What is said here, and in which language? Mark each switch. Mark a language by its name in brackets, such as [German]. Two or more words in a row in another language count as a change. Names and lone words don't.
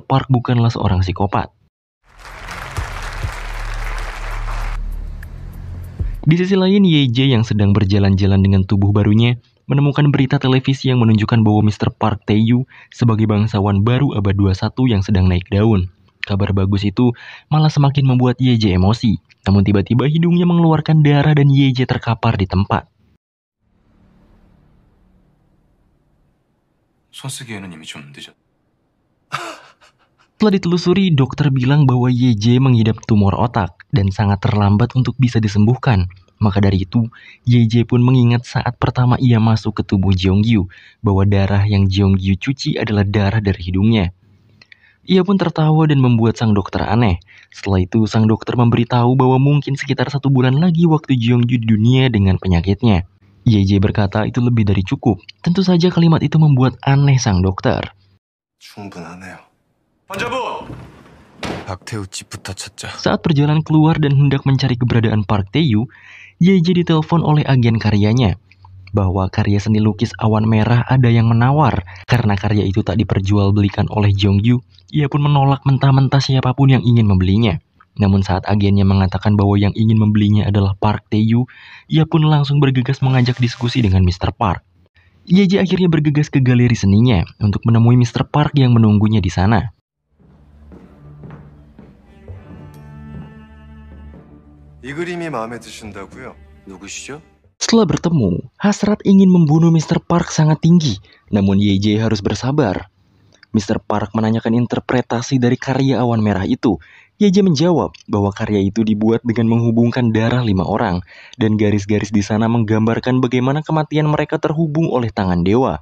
[Indonesian] Park bukanlah seorang psikopat. Di sisi lain, YJ yang sedang berjalan-jalan dengan tubuh barunya, menemukan berita televisi yang menunjukkan bahwa Mr. Park Tae-yu sebagai bangsawan baru abad 21 yang sedang naik daun. Kabar bagus itu malah semakin membuat YJ emosi. Namun tiba-tiba hidungnya mengeluarkan darah dan YJ terkapar di tempat. [Korean] 손 쓰기에는 이미 좀 늦었. [Indonesian] Setelah ditelusuri, dokter bilang bahwa YJ mengidap tumor otak dan sangat terlambat untuk bisa disembuhkan. Maka dari itu, YJ pun mengingat saat pertama ia masuk ke tubuh Jongyu, bahwa darah yang Jongyu cuci adalah darah dari hidungnya. Ia pun tertawa dan membuat sang dokter aneh. Setelah itu, sang dokter memberitahu bahwa mungkin sekitar 1 bulan lagi waktu Jongyu di dunia dengan penyakitnya. YJ berkata itu lebih dari cukup. Tentu saja kalimat itu membuat aneh sang dokter. [Korean] 충분하네요. 환자분! 박태우 집부터 찾자. [Indonesian] Saat perjalanan keluar dan hendak mencari keberadaan Park Tae-yu, YJ ditelepon oleh agen karyanya bahwa karya seni lukis awan merah ada yang menawar. Karena karya itu tak diperjualbelikan oleh Jongyu, ia pun menolak mentah-mentah siapapun yang ingin membelinya. Namun saat agennya mengatakan bahwa yang ingin membelinya adalah Park Tae-yu, ia pun langsung bergegas mengajak diskusi dengan Mr. Park. YJ akhirnya bergegas ke galeri seninya untuk menemui Mr. Park yang menunggunya di sana. [Korean] 이 그림이 마음에 드신다고요? 누구시죠? [Indonesian] Setelah bertemu, hasrat ingin membunuh Mr. Park sangat tinggi, namun YJ harus bersabar. Mr. Park menanyakan interpretasi dari karya awan merah itu. YJ menjawab bahwa karya itu dibuat dengan menghubungkan darah 5 orang, dan garis-garis di sana menggambarkan bagaimana kematian mereka terhubung oleh tangan dewa.